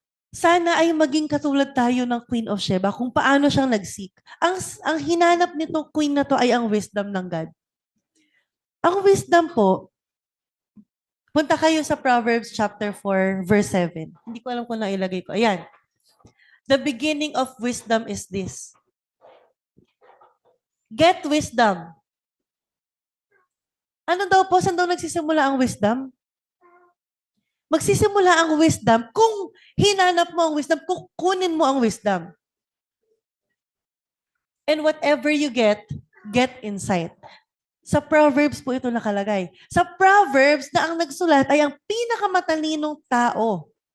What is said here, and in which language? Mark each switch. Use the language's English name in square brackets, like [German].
[Filipino] Sana ay maging katulad tayo ng Queen of Sheba kung paano siyang nag-seek. Ang hinanap nitong queen na to ay ang wisdom ng God. Ang wisdom po, punta kayo sa Proverbs chapter 4, verse 7. Hindi ko alam kung nailagay ko. Ayan. [English] The beginning of wisdom is this. Get wisdom. [Filipino] Ano daw po? Saan daw nagsisimula ang wisdom? Magsisimula ang wisdom kung hinanap mo ang wisdom, kung kunin mo ang wisdom. [English] And whatever you get insight. [Filipino] Sa Proverbs po ito nakalagay. Sa Proverbs na ang nagsulat ay ang pinakamatalinong tao.